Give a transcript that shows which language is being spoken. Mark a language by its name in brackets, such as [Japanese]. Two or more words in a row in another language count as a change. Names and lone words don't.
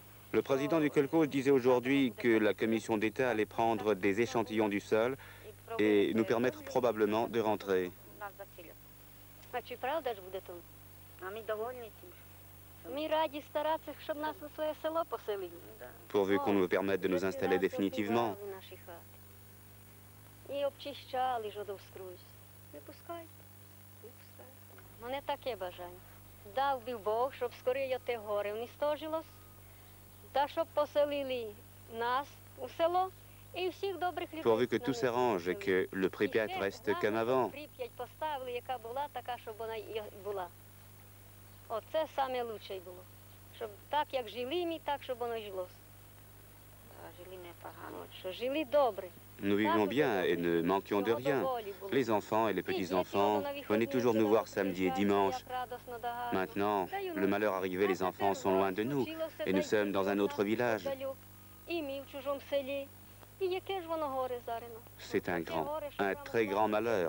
[French] Le président du Kolkhoz disait aujourd'hui que la commission d'État allait prendre des échantillons du sol et nous permettre probablement de rentrer. [Ukrainian] А чи правда ж буде то? Ми раді старатися, щоб нас у своє село поселили. [French] Pourvu qu'on nous permette de nous installer définitivement. [Ukrainian] Наші хати. І обчищали ж одовскрузь. Не пускайте. Не пускайте. Мене таке бажання. Дав би Бог, щоб скоріше те горе уничтожилось, та щоб поселили нас у село і всіх добрих людей. [French] Pourvu que tout s'arrange et que le Pripyat reste comme avant. [Ukrainian] Прип'ять поставили, яка була, така, щоб вона і була. Оце саме лучше було. Щоб так, як жили ми, так, щоб воно жило. Жили непогано. Що жили добре. [French] Nous vivions bien et ne manquions de rien. Les enfants et les petits-enfants venaient toujours nous voir samedi et dimanche. Maintenant, le malheur arrivé, les enfants sont loin de nous et nous sommes dans un autre village. C'est un très grand malheur.